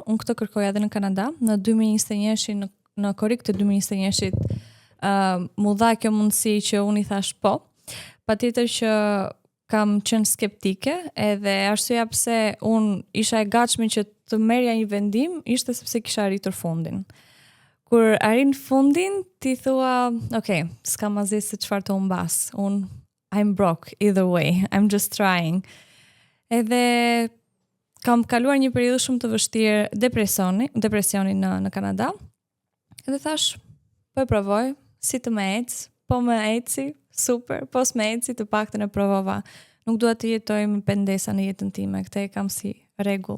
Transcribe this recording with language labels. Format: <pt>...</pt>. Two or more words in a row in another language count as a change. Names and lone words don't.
<sq>Unë këtë kërkoja edhe në Kanada, në 2021 në korrik të 2021 mu dha kjo mundësi që unë i thash po. Patjetër që kam qenë skeptike, edhe arsyeja pse unë isha e gatshme që të merrja një vendim ishte sepse kisha arritur fundin. Kur arrin fundin, ti thua, okay, s'kam asgjë se çfarë të humbas.</sq> <en>I'm broke either way. I'm just trying.</en> <sq>Edhe kam kaluar një periudhë shumë të vështirë depresioni në Kanada. Edhe thash, po e provoj, si të më ec, po më eci, super, po s'më eci, të paktën e provova. Nuk dua të jetoj me pendesa në jetën time, këtë e kam si rregull.</sq>